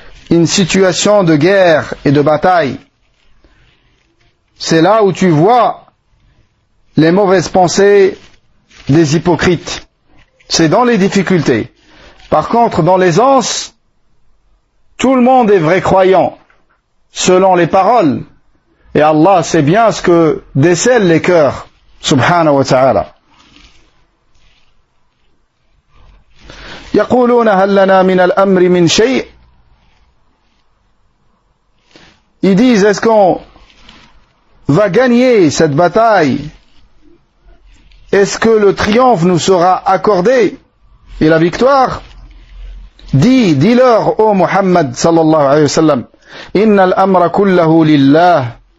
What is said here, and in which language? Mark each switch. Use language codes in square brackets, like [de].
[fr] une situation de guerre et de bataille, c'est là où tu vois les mauvaises pensées des hypocrites. C'est dans les difficultés. Par contre, dans l'aisance, tout le monde est vrai croyant, selon les paroles. Et Allah sait bien ce que décèlent les cœurs, subhanahu wa ta'ala. [ar] يقولون هل لنا من الأمر من شيء. [fr] Ils disent, est-ce qu'on va gagner cette bataille? Est-ce que le triomphe nous sera accordé et la victoire? Dis-leur, ô Muhammad sallallahu alayhi wa sallam, [ar] inna al-amra kullahu lillah.